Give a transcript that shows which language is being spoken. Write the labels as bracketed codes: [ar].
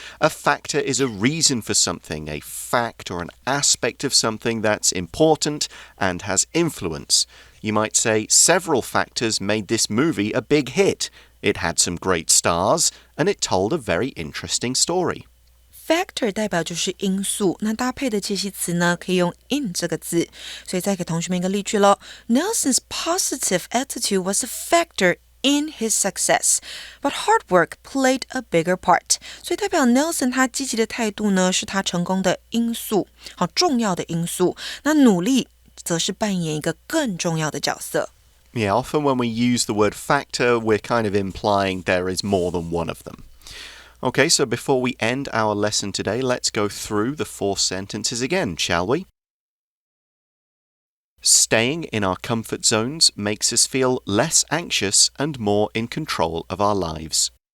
[en] A factor is a reason for something, a fact or an aspect of something that's important and has influence. You might say several factors made this movie a big hit. It had some great stars and it told a very interesting story.Factor [zh] 代表就是因素，那搭配的介系词呢，可以用 in 这个字，所以再给同学们一个例句咯。 [en] Nelson's positive attitude was a factor in his success, but hard work played a bigger part. [zh] 所以代表 Nelson 他积极的态度呢，是他成功的因素，好重要的因素。那努力则是扮演一个更重要的角色。 [en] Yeah, often when we use the word factor, we're kind of implying there is more than one of them.Okay, so before we end our lesson today, let's go through the 4 sentences again, shall we? Staying in our comfort zones makes us feel less anxious and more in control of our lives.